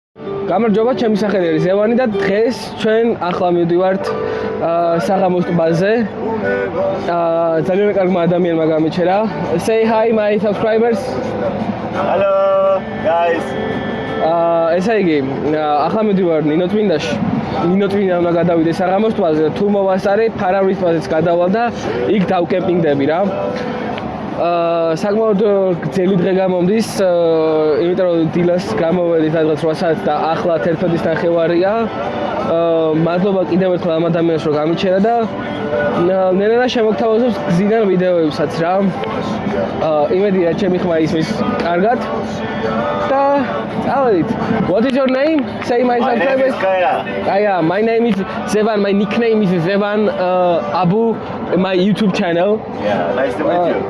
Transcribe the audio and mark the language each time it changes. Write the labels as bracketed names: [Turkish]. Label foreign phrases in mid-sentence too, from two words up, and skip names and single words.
[Georgian] გამარჯობა, ჩემი სახელი არის ევანი და დღეს ჩვენ ახლა მივდივართ საღამოს ტბაზე. ძალიან კარგმა ადამიანმა გამიჩერა. [English] Say hi my subscribers. Hello guys. [Georgian] ესე იგი, ახლა მივდივარ ნინოწმინდაში. ნინოწმინდა უნდა გადავიდე საღამოს ტბაზე. თუ მოვასწარე, ფარავნის ტბაზეც გადავალ და იქ დავკემპინგდები რა. საკმაოდ გრძელი დღე გამომდის, იმიტომ რომ დილას გამოვედით სადღაც 8 საათს და ახლა 11:30-ია. მადლობა კიდევ ერთხელ ამ ადამიანს რომ გამიჩერა და ნენა შემოგთავაზებს გზიდან ვიდეოებსაც რა. იმედია ჩემი ხმა ისმის კარგად და წავედით. [English] What is your name? Say my subscribers. Kaya, my name is Zevan. My nickname is Zevan Abu. My YouTube channel. Yeah, nice to meet you.